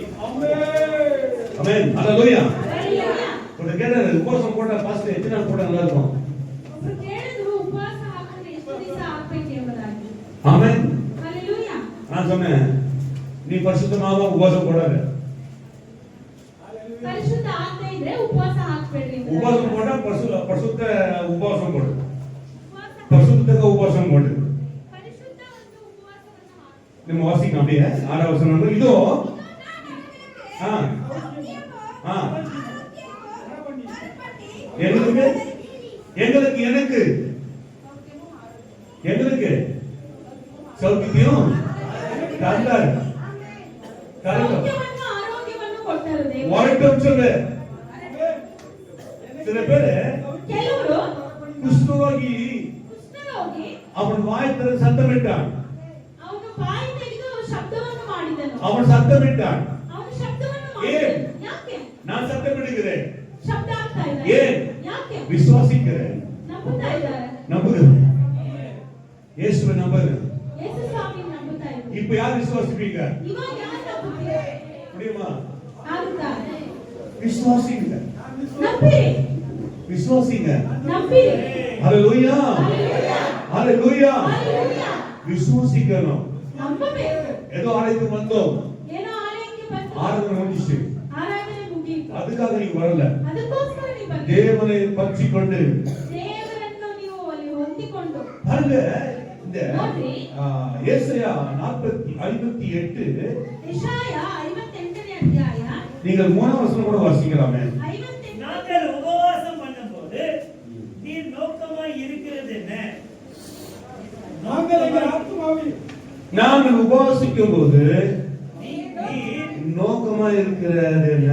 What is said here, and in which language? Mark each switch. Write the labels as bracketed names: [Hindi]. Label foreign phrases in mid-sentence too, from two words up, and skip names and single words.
[Tamil] ஆமென். ஹalleluya. [Kannada] ಹಲ್ಲೆಲೂಯಾ. [Tamil] ஒரு கேட்டாரு உபவாசம் போட்டா பாஸ்டர் எத்தனை நாள் போட்டா நல்லா இருக்கும்? [Kannada] ಒಬ್ರು ಕೇಳಿದ್ರು ಉಪವಾಸ ಹಾಕಿದ್ರೆ ಎಷ್ಟು ದಿವಸ ಹಾಕ್ಬೇಕು ಎಂಬುದಾಗಿ. [Tamil] ஆமென். [Kannada] ಹಲ್ಲೆಲೂಯಾ. [Tamil] நான் சொன்னேன் நீ பரிசுத்தமாவா உபவாசம் போடாத. [Kannada] ಪರಿಶುದ್ಧ ಆತ್ಮ ಇದ್ರೆ ಉಪವಾಸ ಹಾಕ್ಬೇಡ್ರಿ. [Tamil] உபவாசம் போட்டா பரிசுத்த உபவாசம் போடு. [Kannada] ಉಪವಾಸ [Tamil] பரிசுத்தக உபவாசம் போடு. [Kannada] ಪರಿಶುದ್ಧ ಒಂದು ಉಪವಾಸವನ್ನು ಹಾಕಿ. [Tamil] நம்ம வாசிக்கலாம் அப்படியே 6 வசனம். இதோ ஆ ஆ எங்களுக்கு எங்களுக்கு எனக்கு எங்களுக்கு சௌக்கியம் தந்தார். [Kannada] ಸೌಖ್ಯವನ್ನು ಆರೋಗ್ಯವನ್ನು ಕೊಟ್ಟರು ದೇವರು. [Tamil] வரட்டும் சொல்லு. சில பேரு [Kannada] ಕೆಲವರು [Tamil] குஷ்டரோகி [Kannada] ಕುಷ್ಠರೋಗಿ [Tamil] அவன் வாய் திறந்து சத்தமிட்டான். [Kannada] ಅವನು ಬಾಯಿ ತೆಗೆದು ಶಬ್ದವನ್ನು ಮಾಡಿದನು. [Tamil] அவன் சத்தமிட்டான். [Kannada] ಅವನು ಶಬ್ದವನ್ನು [Tamil] ஏன்? [Kannada] ಮಾಡಿದನು. ಯಾಕೆ? [Tamil] நான் சத்தமிடுகிறேன். [Kannada] ಶಬ್ದ ಆಗ್ತಾ ಇದೆ. [Tamil] ஏன்? [Kannada] ಯಾಕೆ? [Tamil] விசுவாசிக்கிறேன். [Kannada] ನಂಬುತ್ತಾ ಇದ್ದಾರೆ. [Tamil] நம்புகிறேன். இயேசுவை நம்புகிறேன். [Kannada] ಯೇಸು ಸ್ವಾಮಿ ನಂಬುತ್ತಾ ಇದ್ದಾರೆ. [Tamil] இப்ப யார் விசுவாசிப்பீங்க? [Kannada] ಇವಾಗ ಯಾರು ನಂಬುತ್ತೀರಾ? [Tamil] முடியுமா? [Kannada] ಆಗುತ್ತಾ? [Tamil] விசுவாசிங்க. [Kannada] ನಂಬಿರಿ. [Tamil] விசுவாசிங்க. [Kannada] ನಂಬಿರಿ. [Tamil] ஹalleluya. [Kannada] ಹಲ್ಲೆಲೂಯಾ. [Tamil] ஹalleluya. [Kannada] ಹಲ್ಲೆಲೂಯಾ. [Tamil] விசுவாசிக்கணும். [Kannada] ನಂಬಬೇಕು. [Tamil] ஏதோ ஆலயத்துக்கு வந்தோம். [Kannada] ಏನೋ ಆಲಯಕ್ಕೆ ಬಂದು [Tamil] ஆராதனை முடிஞ்சிச்சு. [Kannada] ಆರಾಧನೆ ಮುಗಿಯಿತು. ಅದಕ್ಕಾಗಿ ನೀವು ಬರಲ್ಲ. ಅದಕ್ಕೋಸ್ಕರ ನೀವು ಬನ್ನಿ. ದೇವರೇ ಪಚ್ಚಿಕೊಂಡು ದೇವರನ್ನು ನೀವು ಅಲ್ಲಿ ಹೊಂದಿಕೊಂಡು [Tamil] பாருங்க இந்த [Kannada] ನೋಡ್ರಿ [Tamil] ஏசாயா 58 [Kannada] ಯೆಶಾಯ 58ನೇ ಅಧ್ಯಾಯ [Tamil] நீங்கள் 3ஆம் வசனம் கூட வாசிக்கலாமே. 58 நாங்கள் உபவாசம் பண்ணும்போது நீ நோக்கமாய் இருக்கிறது என்ன? நாங்கள் உபவாசிக்கும் போது நீ நோக்கமா இருக்கிறது என்ன?